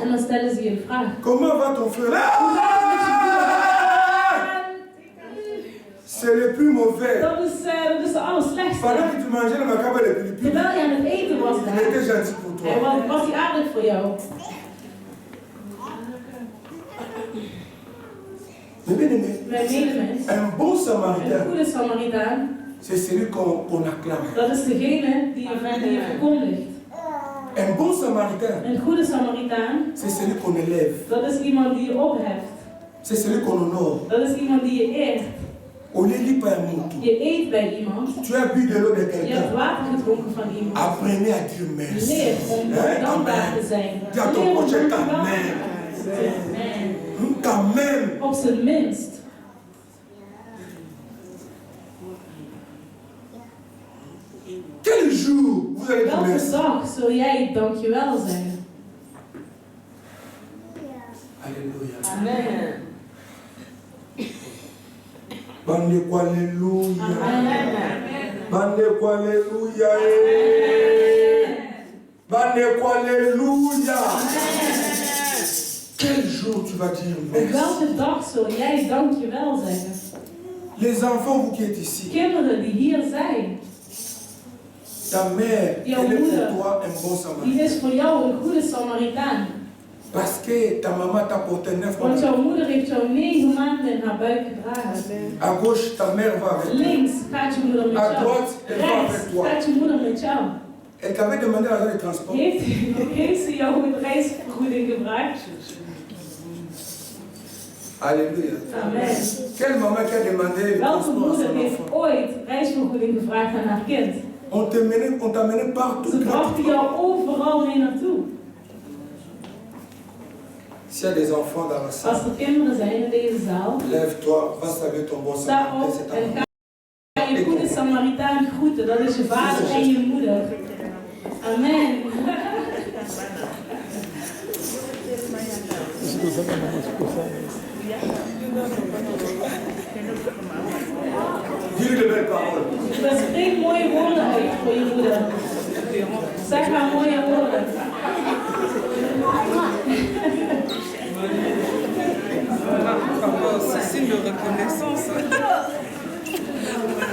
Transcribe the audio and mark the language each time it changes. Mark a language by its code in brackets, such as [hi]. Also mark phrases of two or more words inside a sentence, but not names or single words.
[nl] en dan stellen ze je de vraag. [fr] Comment va ton frère? Ah! C'est le plus mauvais. [nl] Dat is de allerslechtste. [fr] Pendant que tu mangeais le macabre des Philippines, [nl] Terwijl je aan het eten was [fr] il [nl] daar, [fr] était gentil pour [nl] hij [fr] toi. [nl] was hij aardig voor jou. [fr] Mais bien aimé, [nl] Mijn medemens, [fr] un bon [nl] een [fr] samaritain, [nl] goede Samaritaan, [fr] c'est celui qu'on acclame. [nl] dat is degene die je verkondigt. [fr] Un bon samaritain, [nl] Een goede Samaritaan, [fr] c'est celui qu'on élève. [nl] dat is iemand die je opheft. [fr] C'est celui qu'on honore. [nl] Dat is iemand die je eert. [fr] On ne lit pas un mot. [nl] Je eet bij iemand. [fr] Tu as bu de l'eau de [nl] Je hebt [fr] quelqu'un. [nl] water gedronken van iemand. [fr] Apprenez à dire merci. [nl] Leer om [fr] Hein, [nl] dankbaar te Amen. zijn. [fr] Dis à ton [nl] Leer om [fr] prochain [nl] dankbaar [fr] quand [nl] te [fr] même. [nl] zijn. Amen. [fr] Quand même. [nl] Op zijn minst. [fr] Quel jour vous allez dire [nl] Welke [fr] merci? [nl] dag zul jij dankjewel zijn? [fr] Alléluia. Amen. [ln] Bande kwa alléluia. Amen. Bande kwa alléluia. Bande kwa alléluia. [fr] Quel jour tu vas dire [nl] Op [fr] merci? [nl] welke dag zul jij dankjewel zeggen? [fr] Les enfants, vous qui êtes ici, [nl] Kinderen die hier zijn, [fr] ta mère, [nl] Jouw [fr] elle est [nl] moeder. [fr] pour toi un bon [nl] die [fr] samaritain. [nl] is voor jou een goede Samaritaan. [fr] Parce que ta maman t'a porté 9 [nl] Want [fr] mois. [nl] jouw moeder heeft jou 9 maanden in haar buik gedragen. [fr] À gauche, ta mère va avec toi. [nl] Links gaat je moeder met [fr] À [nl] jou. [fr] droite, elle va [nl] Rechts [fr] avec toi. [nl] gaat je moeder met jou. [fr] Elle t'avait demandé l'argent de transport. [nl] Heeft ze jou een reisvergoeding gevraagd? [fr] Alléluia. Amen. Quelle maman qui a demandé le [nl] Welke [fr] transport à [nl] moeder [fr] son [nl] heeft [fr] enfant? [nl] ooit reisvergoeding gevraagd aan haar kind? [fr] On t'a mené partout. [nl] Ze brachten jou overal mee naartoe. [fr] S'il y a des enfants dans la [nl] Als [fr] salle, [nl] er kinderen zijn in deze zaal, [fr] lève-toi, va saluer ton bon [nl] sta [fr] samaritain. [nl] op [fr] C'est ta [nl] en [fr] maman. [nl] ga je goede Samaritaan groeten. Dat is je vader en je moeder. Amen. [fr] Dis-lui de belles paroles. [nl] Dus spreek mooie woorden uit voor je moeder. Zeg haar mooie woorden. [fr] C'est signe de reconnaissance.